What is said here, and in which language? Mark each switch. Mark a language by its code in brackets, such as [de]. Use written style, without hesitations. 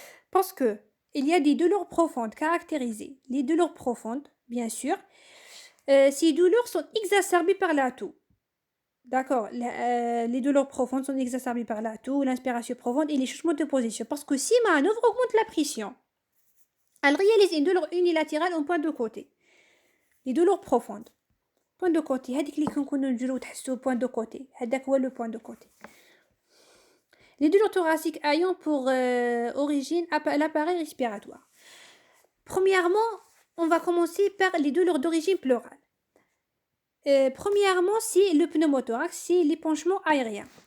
[fr] Parce que il y a des douleurs profondes caractérisées. Les douleurs profondes, bien sûr, ces douleurs sont exacerbées par la toux. D'accord, les douleurs profondes sont exacerbées par la toux, l'inspiration profonde et les changements de position. Parce que si manœuvre augmente la pression, elle réalise une douleur unilatérale en point de côté. Les douleurs profondes. Point de côté. [ar] هذيك اللي كنكونوا نديرو تحسوا point de côté. هذاك هو [fr] le point de côté. Les douleurs thoraciques ayant pour origine l'appareil respiratoire. Premièrement, on va commencer par les douleurs d'origine pleurale. Premièrement, c'est le pneumothorax, c'est l'épanchement aérien.